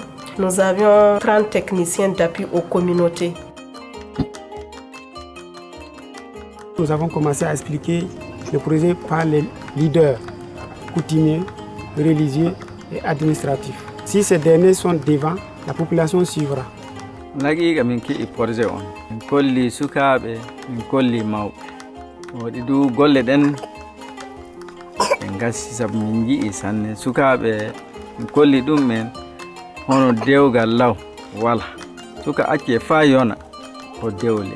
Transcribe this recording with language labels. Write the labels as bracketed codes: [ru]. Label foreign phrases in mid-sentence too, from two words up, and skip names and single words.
[fr] Nous avions 30 techniciens d'appui aux communautés. Nous avons commencé à expliquer le projet par les leaders coutumiers, religieux et administratifs. Si ces derniers sont devant, la population suivra. [ff] nagiga min kiɗi projet on min kolli sukaɓe min kolli mawɓe waɗi du golle ɗen ɓe gassi saabu min jii sanne sukaɓe min kolli ɗum men hono dewgal law wala suka acce fa yona ko dewle